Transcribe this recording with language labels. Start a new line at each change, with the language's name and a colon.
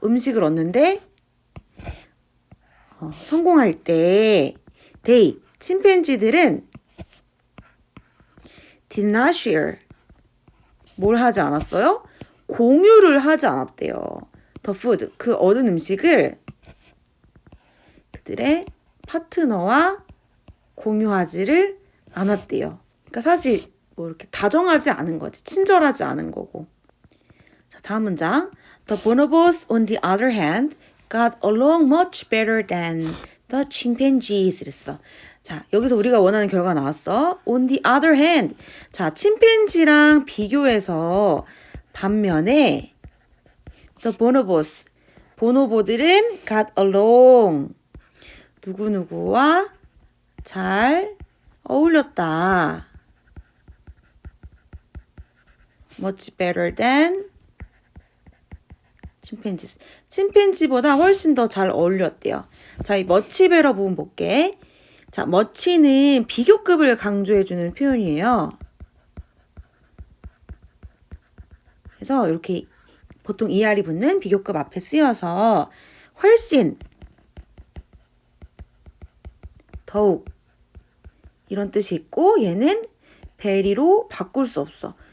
Korean: 음식을 얻는데 성공할 때 they 침팬지들은
English: did not share
Korean: 뭘 하지 않았어요? 공유를 하지 않았대요.
English: the food
Korean: 그 얻은 음식을 그들의 파트너와 공유하지를 않았대요. 그러니까 사실 뭐 이렇게 다정하지 않은 거지. 친절하지 않은 거고. 자, 다음 문장.
English: The bonobos, on the other hand, got along much better than the chimpanzees.
Korean: 이랬어. 자, 여기서 우리가 원하는 결과가 나왔어.
English: On the other hand.
Korean: 자, 침팬지랑 비교해서 반면에
English: the bonobos,
Korean: 보노보들은
English: got along.
Korean: 누구누구와 잘 어울렸다.
English: Much better than
Korean: 침팬지. 침팬지보다 훨씬 더 잘 어울렸대요. 자, 이
English: much better
Korean: 부분 볼게. 자, much는 비교급을 강조해주는 표현이에요. 그래서 이렇게 보통 ER이 붙는 비교급 앞에 쓰여서 훨씬, 더욱 이런 뜻이 있고 얘는 very로 바꿀 수 없어.